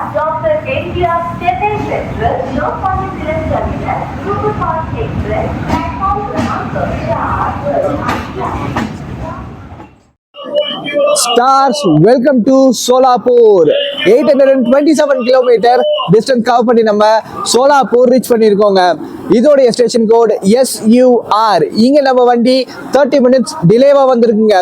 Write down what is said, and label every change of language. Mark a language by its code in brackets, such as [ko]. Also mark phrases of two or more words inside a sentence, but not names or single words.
[mr] डॉक्टर एनटीआर चेन्नई सेंट्रल लोकमान्य तिलक टर्मिनस सुपरफास्ट एक्सप्रेस प्लेटफॉर्म क्रमांक 4 [en] Stars welcome to Solapur. [ta] 827 [en] kilometer distance cover [ta] பண்ணி நம்ம சோலாப்பூர் ரீச் பண்ணியிருக்கோங்க. இதோடைய [en] station code [ta] SUR. இங்கே நம்ம வண்டி 30 [en] minutes delay [ta] வந்திருக்குங்க.